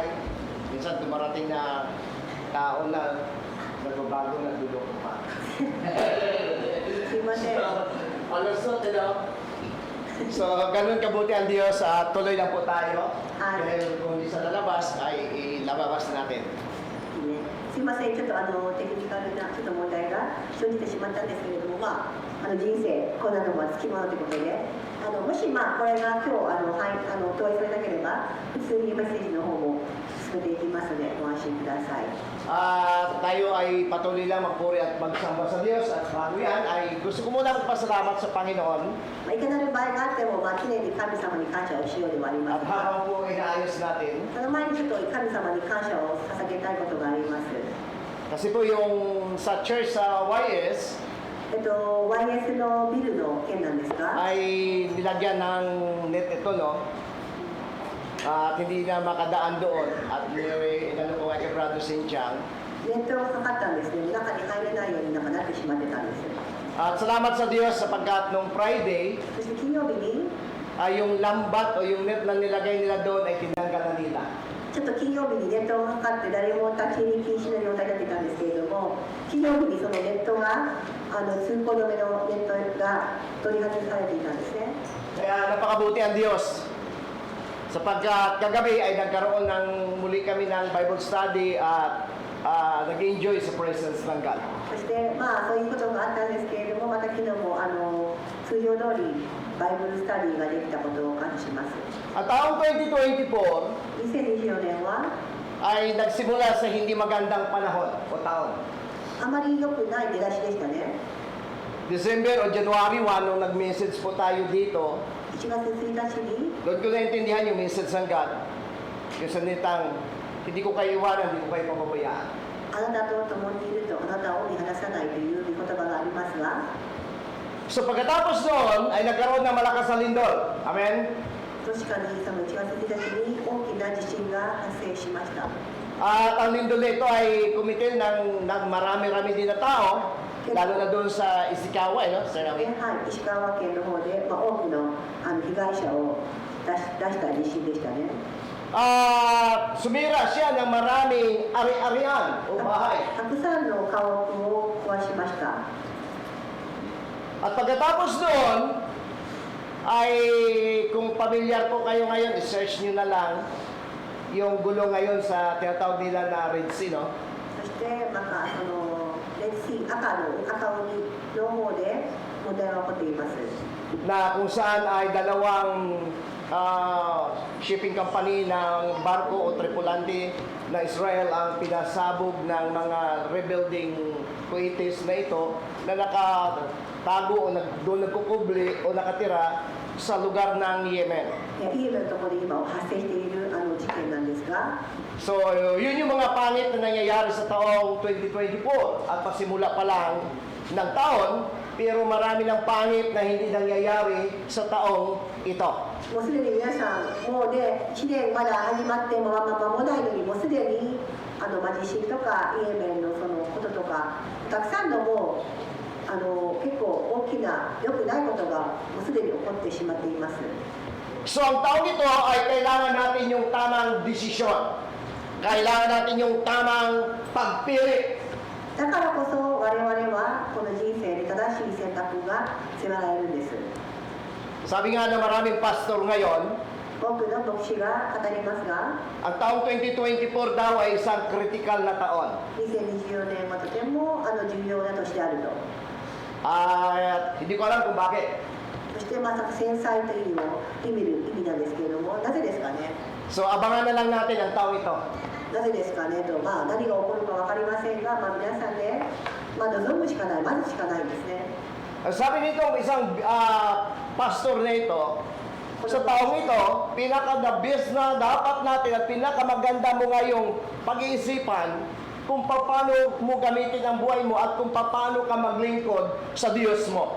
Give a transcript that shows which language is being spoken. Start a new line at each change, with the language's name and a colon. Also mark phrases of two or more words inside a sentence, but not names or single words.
Filipino: Minsan dumarating na tao na nagbabago na dulok pa.
Japanese: すいません。
Filipino: Alusot, So, ganun kabuti ang Diyos, tuloy lang po tayo. Amen. Dahil kung hindi sa lalabas, ay ilababas natin.
Japanese: すいません、ちょっとテクニカルなちょっと問題が生じてしまったんですけれども、人生こんなのもつきまうということで、 もしこれが今日同意されなければ普通にメッセージの方も進めていきますのでご安心ください。
Filipino: Tayo ay patuloy lang magpuri at magsamba sa Diyos at bago yan ay gusto ko muna magpasalamat sa Panginoon
Japanese: いかなる場合があっても、常に神様に感謝をしようではありま
Filipino: at
Japanese: せんか。
Filipino: habang po inaayos natin
Japanese: その前にちょっと神様に感謝を捧げたいことがあります。
Filipino: kasi po yung sa church sa YS
Japanese: YS のビルの件なんですが、
Filipino: ay nilagyan ng net ito no at hindi na makadaan doon at inano ko kay Brother Sinchang
Japanese: ネットがかかったんですね。中に入れないようになってしまってたんです。
Filipino: at salamat sa Diyos sapagkat nung Friday
Japanese: そして金曜日に
Filipino: ay yung lambat o yung net na nilagay nila doon ay tinanggal na nila
Japanese: ちょっと金曜日にネットがかかって誰も立ち入り禁止の状態になってたんですけれども、金曜日にそのネットが通行止めのネットが取り外されていたんですね。
Filipino: kaya napakabuti ang Diyos sapagkat kagabi ay nagkaroon ng muli kami ng Bible study at nag-enjoy sa presence ng God.
Japanese: そしてそういうことがあったんですけれども、また昨日も通常通りバイブルスタディができたことを感謝します。
Filipino: At taong 2024
Japanese: 2024 年は
Filipino: ay nagsimula sa hindi magandang panahon o taon.
Japanese: あまり良くない出だしでしたね。
Filipino: December o January 1 nung nag-message po tayo dito,
Japanese: 1 月1日に
Filipino: doon ko naintindihan yung message ng God. Yung salitang, hindi ko kayo iwanan, hindi ko kayo pababayaan.
Japanese: あなたと共にいるとあなたを見放さないという言葉がありますが、
Filipino: So pagkatapos noon ay nagkaroon ng malakas na lindol. Amen?
Japanese: 確かにその1月1日に大きな地震が発生しました。
Filipino: At ang lindol na ito ay kumitil ng marami-rami din na tao, lalo na doon sa Ishikawa, no? Sir
Japanese: で
Filipino: Namin?
Japanese: はい、石川県の方で、多くの被害者を出した地震でしたね。
Filipino: Sumira siya ng maraming ari-arian o bahay.
Japanese: たくさんの家屋を壊しました。
Filipino: At pagkatapos noon, ay kung pamilyar po kayo ngayon, i-search nyo na lang yung gulo ngayon sa tinatawag nila na Red Sea, no?
Japanese: そしてまたそのレッシー赤海の方で問題が起こっています。
Filipino: Na kung saan ay dalawang
English: shipping company
Filipino: ng barko o tripulante na Israel ang pinasabog ng mga
English: rebuilding Kuwaitis
Filipino: na ito na nakatago o doon nagkukubli o nakatira sa lugar ng Yemen.
Japanese: イエメンのところで今発生している事件なんですが、
Filipino: So, yun yung mga pangit na nangyayari sa taong 2024 at pasimula pa lang ng taon, pero marami ng pangit na hindi nangyayari sa taong ito.
Japanese: もうすでに皆さんもうね1年まだ始まっても間もないのにもうすでに地震とかイエメンのそのこととかたくさんのもう結構大きな良くないことがもうすでに起こってしまっています。
Filipino: So, ang taong ito ay kailangan natin yung tamang desisyon. Kailangan natin yung tamang pagpili.
Japanese: だからこそ我々はこの人生で正しい選択が迫られるんです。
Filipino: Sabi nga ng maraming pastor ngayon,
Japanese: 多くの牧師が語りますが、
Filipino: ang taong 2024 daw ay isang critical na taon.
Japanese: 2024 年はとても重要な年であると。
Filipino: Hindi ko alam kung bakit.
Japanese: そして繊細というのを意味なんですけれども、なぜですかね。
Filipino: So, abangan na lang natin ang taong ito.
Japanese: なぜですかねと、何が起こるか分かりませんが、皆さんね、望むしかない、待つしかないんですね。
Filipino: Sabi nito isang pastor na ito, sa taong ito, pinaka-
English: the best
Filipino: na dapat natin at pinakamaganda mo ngayong pag-iisipan kung paano mo gamitin ang buhay mo at kung paano ka maglingkod sa Diyos mo.